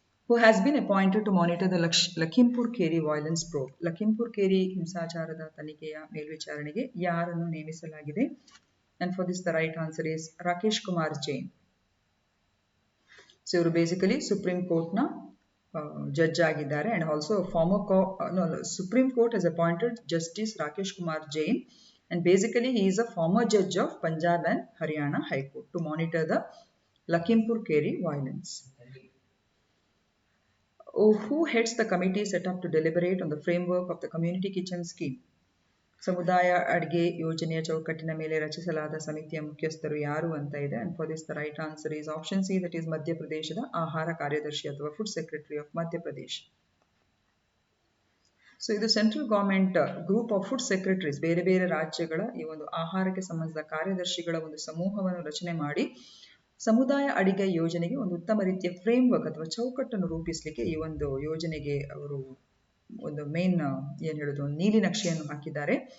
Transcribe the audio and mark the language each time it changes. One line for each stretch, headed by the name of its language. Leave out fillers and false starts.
English: Who has been appointed to monitor the Lakhimpur Kheri violence probe.
Kannada: Lakhimpur Kheri ಹಿಂಸಾಚಾರದ ತನಿಖೆಯ ಮೇಲ್ವಿಚಾರಣೆಗೆ ಯಾರನ್ನು ನೇಮಿಸಲಾಗಿದೆ?
English: And for this the right answer is Rakesh Kumar Jain. So
Kannada: ಇವರು basically supreme ಕೋರ್ಟ್ನ judge ಆಗಿದ್ದಾರೆ
English: and also Supreme Court has appointed Justice Rakesh Kumar Jain and basically he is a former judge of Punjab and Haryana High Court to monitor the Lakhimpur Kheri violence. Who heads the committee set up to deliberate on the framework of the community kitchen scheme?
Kannada: ಸಮುದಾಯ ಅಡಿಗೆ ಯೋಜನೆಯ ಚೌಕಟ್ಟಿನ ಮೇಲೆ ರಚಿಸಲಾದ ಸಮಿತಿಯ ಮುಖ್ಯಸ್ಥರು ಯಾರು ಅಂತ ಇದೆ.
English: and for this the right answer is option C, that is
Kannada: ಮಧ್ಯಪ್ರದೇಶದ ಆಹಾರ ಕಾರ್ಯದರ್ಶಿ ಅಥವಾ
English: Food secretary of Madhya Pradesh.
Kannada: So ಇದು central government group of food secretaries, ಬೇರೆ ಬೇರೆ ರಾಜ್ಯಗಳ ಈ ಒಂದು ಆಹಾರಕ್ಕೆ ಸಂಬಂಧಿಸಿದ ಕಾರ್ಯದರ್ಶಿಗಳ ಒಂದು ಸಮೂಹವನ್ನು ರಚನೆ ಮಾಡಿ ಸಮುದಾಯ ಅಡಿಗೆ ಯೋಜನೆಗೆ ಒಂದು ಉತ್ತಮ ರೀತಿಯ ಫ್ರೇಮ್ವರ್ಕ್ ಅಥವಾ ಚೌಕಟ್ಟನ್ನು ರೂಪಿಸಲಿಕ್ಕೆ ಈ ಒಂದು ಯೋಜನೆಗೆ ಅವರು ಒಂದು ಮೇನ್ ಏನು ಹೇಳೋದು ನೀಲಿ ನಕ್ಷೆಯನ್ನು ಹಾಕಿದ್ದಾರೆ.